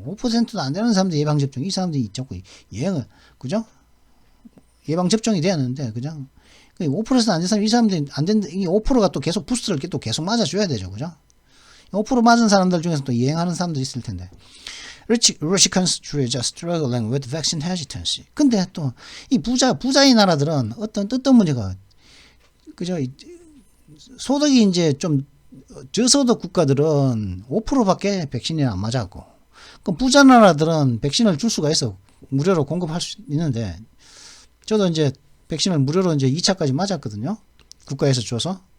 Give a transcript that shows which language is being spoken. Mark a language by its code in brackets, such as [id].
[ko] 5%도 안 되는 사람들 예방접종, 이 사람들이 자꾸 유행을, 그죠? 예방접종이 되었는데, 그죠? 5%도 안 된 사람, 이 사람들이 안 된다, 이 5%가 또 계속 부스트를 또 계속 맞아줘야 되죠. 그죠? 5% 맞은 사람들 중에서 또 유행하는 사람들이 있을 텐데. [en] Rich countries are struggling with vaccine hesitancy. [ko] 근데 또, 이 부자의 나라들은 어떤 문제가, 그죠? 소득이 이제 좀, 저소득 국가들은 5%밖에 백신이 안 맞았고, 그럼 부자 나라들은 백신을 줄 수가 있어. 무료로 공급할 수 있는데, 저도 이제 백신을 무료로 이제 2차까지 맞았거든요. 국가에서 줘서.